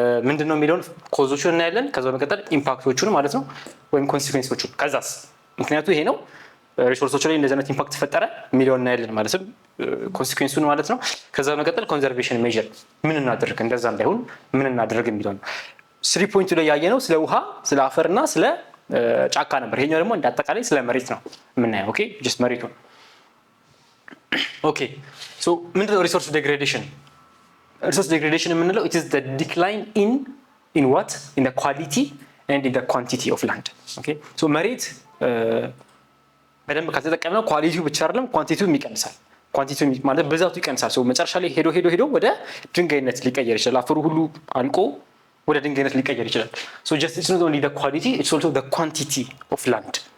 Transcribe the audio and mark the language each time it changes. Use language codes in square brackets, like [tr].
[am] ምንድነው የሚለውን ኮዞቹን እናያለን። ከዛ መቀጠል ኢምፓክቶቹን ማለት ነው ወይም ኮንሲኩዌንሶቹን ከዛስ ምክንያቱ ይሄ ነው ሪሶርሶች ላይ እንደዚህ አይነት ኢምፓክት ተፈጠረ የሚለውን እናያለን ማለት ነው ኮንሲኩዌንሱን ማለት ነው። ከዛ መቀጠል ኮንዘርቬሽን ሜዠር ምን እናድርግ እንደዛ እንዳይሆን ምን እናድርግ የሚለውን 3 ላይ ያየነው ስለ ውሃ ስለ አፈርና ስለ ጫካ ነበር። ይሄኛው ደግሞ እንዳጠቃላይ ስለ መሬት ነው የምናየው። ኦኬ ጀስት መሬቱን ኦኬ ሶ ምንድነው ሪሶርስ ዴግራዴሽን? [en] Resource degradation [am] የምንለው [en] it is the decline in what in the quality and in the quantity of land. [am] Okay so መሬት በደንብ ከተጠቀምነው ኳሊቲው ብቻ አይደለም ኳንቲቲውም ይቀንሳል። ኳንቲቲው ማለት ብዛቱ ይቀንሳል። ሶ መጨረሻ ላይ ሄዶ ወደ ድንጋይነት ሊቀየር ይችላል። አፈሩ ሁሉ አልቆ ወደ ድንጋይነት ሊቀየር ይችላል። [en] so just it's not only the quality it's also the quantity of land.